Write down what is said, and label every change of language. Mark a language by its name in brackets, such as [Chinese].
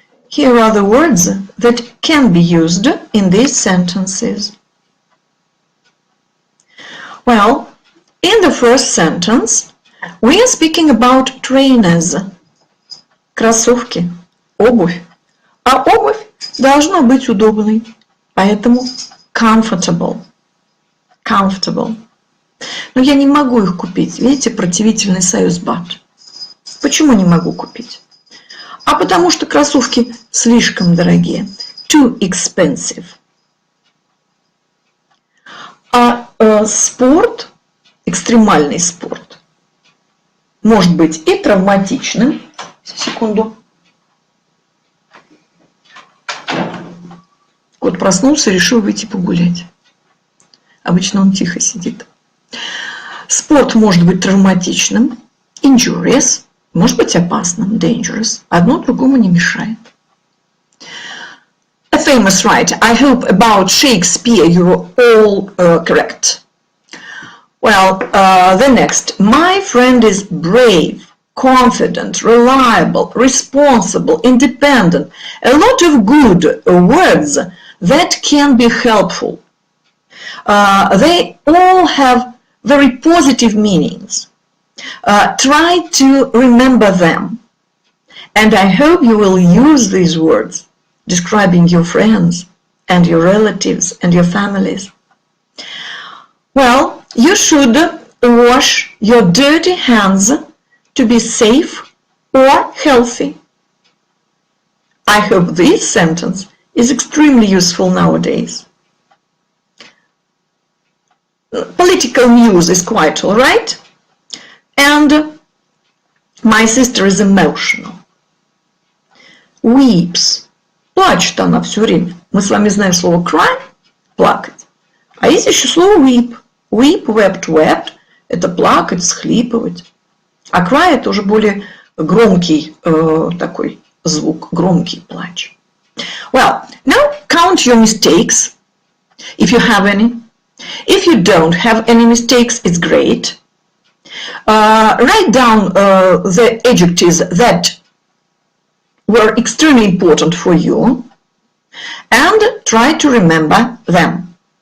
[English] Here are the words that can be used in these sentences. Well, in the first sentence, we are speaking about trainers, [Russian] кроссовки, обувь. А обувь должна быть удобной, поэтому [English] comfortable. Comfortable. [Russian] Но я не могу их купить. Видите, противительный союз [English] but. [Russian] Почему не могу купить? А потому что кроссовки слишком дорогие. [English] Too expensive. [Russian] А спорт, экстремальный спорт, может быть и травматичным. Секунду. Кот проснулся и решил выйти погулять. Обычно он тихо сидит. Спорт может быть травматичным, [English] injurious, [Russian] может быть опасным, [English] dangerous. [Russian] Одно другому не мешает. [English] A famous writer. I hope about Shakespeare you were all correct. Well, the next. My friend is brave, confident, reliable, responsible, independent. A lot of good words that can be helpful. They all have very positive meanings. Try to remember them. And I hope you will use these words describing your friends and your relatives and your families. Well, you should wash your dirty hands to be safe or healthy. I hope this sentence is extremely useful nowadays. Political news is quite all right. And my sister is emotional. Weeps. [Russian] Плачет она все время. Мы с вами знаем слово [English] cry, [Russian] плакать. А есть еще слово [English] weep. Weep, wept, wept. [Russian] Это плакать, всхлипывать. А [English] cry [Russian] это уже более громкий такой звук, громкий плач. [English] Well, now count your mistakes, if you have any. If you don't have any mistakes, it's great. Write down the adjectives that were extremely important for you and try to remember them.